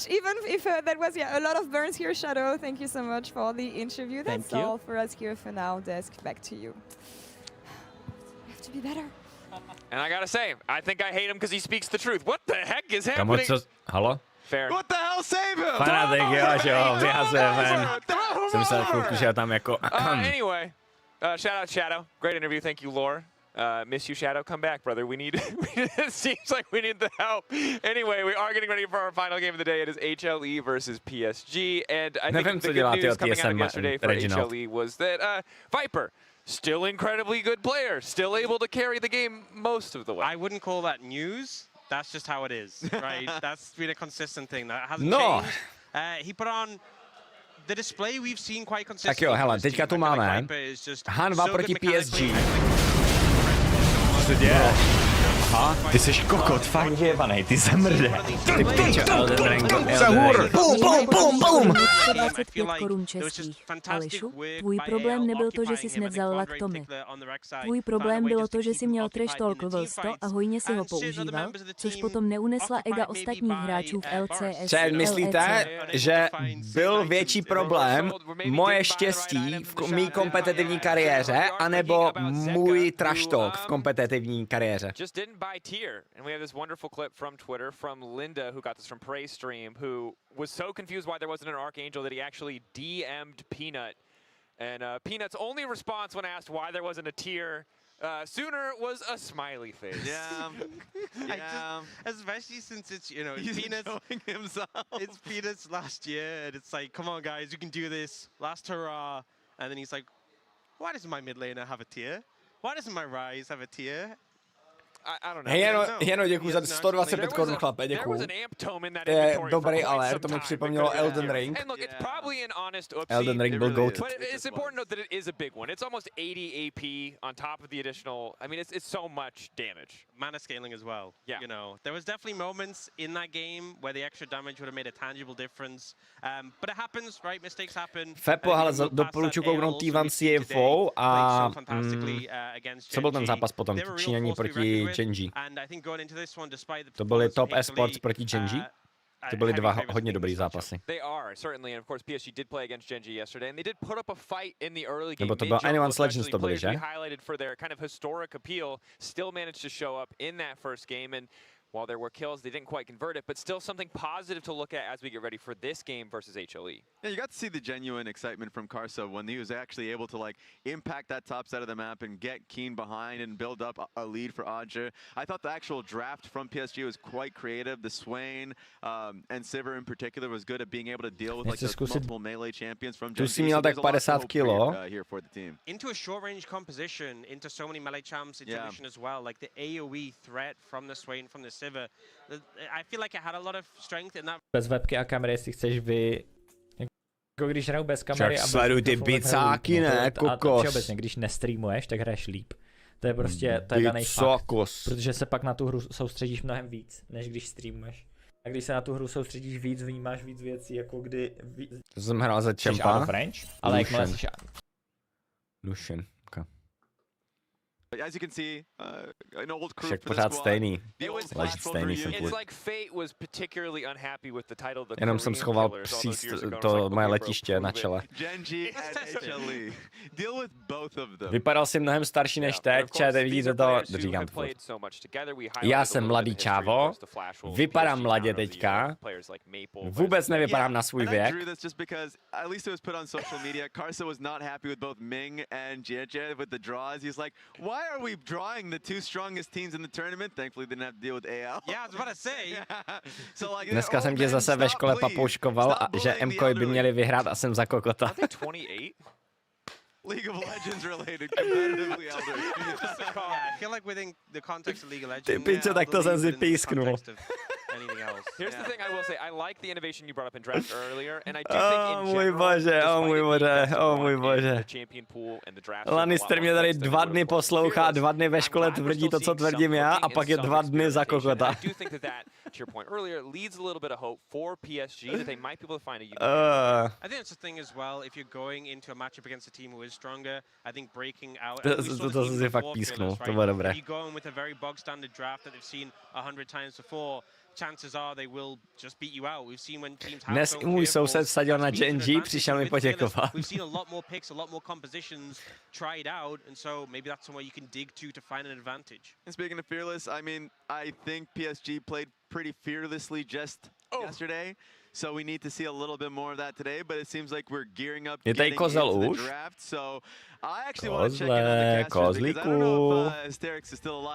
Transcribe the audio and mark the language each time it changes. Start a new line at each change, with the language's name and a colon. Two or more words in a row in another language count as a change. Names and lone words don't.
English: Even if that was a lot of burns here, Shadow. Thank you so much for the interview. That's all for us here for now. Desk, back to you. We have to be better. And I gotta say, I think I hate him because he speaks the truth. What the heck is happening? Halo? Fair. What the hell, save him?
Czech: Fanatik, jo, vyhazuje ven. Jsem myslel chvilku, že tam jako...
English: Anyway, shout out Shadow. Great interview. Thank you, Lore. Miss you, Shadow. Come back, brother. We need... it seems like we need the help. Anyway, we are getting ready for our final game of the day. It is HLE versus PSG. And I think the good news coming out of yesterday for HLE was that Viper, still incredibly good player, still able to carry the game most of the way. I wouldn't call that news. That's just how it is, right? That's been a consistent thing. That hasn't changed. He put on the display we've seen quite consistently.
Czech: Tak jo, hele, teďka tu máme Han2 proti PSG. Co se děje? Aha, ty jsi kokot, fakt jebanej, ty zamrde. Ty pičo, Elden Ring, Bum, bum, bum, bum. 125 korun českých. Alešu, tvůj problém nebyl to, že jsi nevzal Laktomy. Tvůj problém bylo to, že jsi měl
English: trash talk
Czech: level 100 a hojně si ho používal, což potom neunesla ega ostatních hráčů v LCS. Čet, myslíte, že byl větší problém moje štěstí v mý kompetitivní kariéře, anebo můj
English: trash talk
Czech: v kompetitivní kariéře?
English: By tier, and we have this wonderful clip from Twitter from Linda, who got this from Prey Stream, who was so confused why there wasn't an Archangel that he actually DM'd Peanut. And Peanut's only response when asked why there wasn't a tier sooner was a smiley face. Yeah. Especially since it's, you know, it's Peanut's last year, and it's like, come on guys, you can do this, last hurrah. And then he's like, why doesn't my mid laner have a tier? Why doesn't my Ryze have a tier? I don't know.
Czech: Jeno, děkuji za 125 korun, chlape, děkuji. To je dobrý alert, to mi připomnělo Elden Ring. Elden Ring byl GOAT.
English: But it's important to note that it is a big one. It's almost 80 AP on top of the additional. I mean, it's so much damage. Mana scaling as well. Yeah. You know, there was definitely moments in that game where the extra damage would have made a tangible difference. But it happens, right? Mistakes happen.
Czech: Fepo, ale doporučuji kouknout T1 CFO a co byl ten zápas potom? Číňaní proti Genji. To byly top esports proti Genji. To byly dva hodně dobrý zápasy.
English: They are certainly, and of course PSG did play against Genji yesterday, and they did put up a fight in the early game.
Czech: Nebo to byl Anyone's Legends, to byly, že?
English: Highlighted for their kind of historic appeal, still managed to show up in that first game, and while there were kills, they didn't quite convert it, but still something positive to look at as we get ready for this game versus HLE. Yeah, you got to see the genuine excitement from Karsa when he was actually able to like impact that top side of the map and get Keen behind and build up a lead for Adja. I thought the actual draft from PSG was quite creative. The Swain and Sivir in particular was good at being able to deal with like the multiple melee champions from Genji.
Czech: Tu si měl tak 50 kilo.
English: Here for the team. Into a short range composition, into so many melee champs, Intermission as well, like the AoE threat from the Swain, from the Sivir. I feel like I had a lot of strength in that.
Czech: Bez webky a kamery, jestli chceš jako když hraju bez kamery a sleduj ty bicáky, ne, kokos. A všeobecně, když nestreamuješ, tak hraješ líp. To je prostě, to je daný fakt. Protože se pak na tu hru soustředíš mnohem víc, než když streamuješ. A když se na tu hru soustředíš víc, vnímáš víc věcí, jako kdy... To jsem hrál za čempa. Ale jakmile jsi... Lucian.
English: As you can see, an old crew
Czech: Však
English: for
Czech: pořád
English: the squad.
Czech: stejný. Leží stejný jsem
English: It's like Fate was particularly unhappy with the title of the
Czech: Jenom jsem schoval to moje letiště na čele.
English: Genji and HLE. Deal with both of them.
Czech: Vypadal si mnohem starší než teď, čete, vidíte to, říkám to. Já jsem mladý čávo, vypadám mladě teďka, vůbec nevypadám na svůj věk.
English: At least it was put on social media. Karsa was not happy with both Ming and Jie with the draws. He's like, why are we drawing the two strongest teams in the tournament? Thankfully, didn't have to deal with AL. Yeah, I was about to say. So like,
Czech: dneska jsem tě zase ve škole papouškoval, že MKOI by měli vyhrát a jsem za kokota.
English: League of Legends related competitively, Elder. Yeah, I feel like within the context of League of Legends.
Czech: Ty pičo, tak to jsem si písknul.
English: Here's the thing I will say, I like the innovation you brought up in draft earlier, and I do think in
Czech: můj bože, můj bože. Lannister mě tady 2 dny poslouchá, 2 dny ve škole tvrdí to, co tvrdím já, a pak je 2 dny za kokota.
English: To your point earlier, leads a little bit of hope for PSG that they might be able to find a unique. I think it's the thing as well. If you're going into a matchup against a team who is stronger, I think breaking out.
Czech: To jsem si fakt písknul, to bylo dobré.
English: You go in with a very bog standard draft that they've seen 100 times before. Chances are they will just beat you out. We've seen when teams have.
Czech: Dnes můj soused vsadil na Genji, přišel mi poděkovat.
English: We've seen a lot more picks, a lot more compositions tried out, and so maybe that's somewhere you can dig to find an advantage. And speaking of fearless, I mean, I think PSG played pretty fearlessly just yesterday, so we need to see a little bit more of that today. But it seems like we're gearing up getting into the draft. So I actually want to check in on the casters because I don't know if Hysterix is still alive.